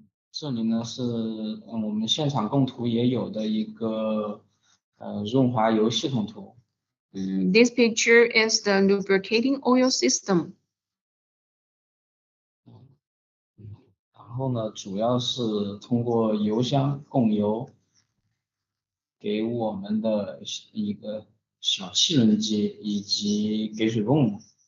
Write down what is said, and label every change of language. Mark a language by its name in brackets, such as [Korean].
[Chinese] 这里呢是我们现场供图也有的一个润滑油系统图。 [English] This picture is the lubricating oil system. [Chinese] 然后呢，主要是通过油箱供油给我们的一个小气轮机以及给水泵。